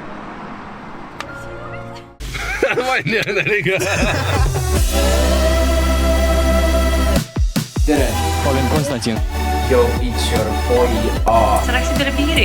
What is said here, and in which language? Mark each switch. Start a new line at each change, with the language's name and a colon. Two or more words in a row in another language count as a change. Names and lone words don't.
Estonian: Tere, olen Konstantin.
English: Yo, it's your boy A.
Estonian: Sa läksid üle piiri.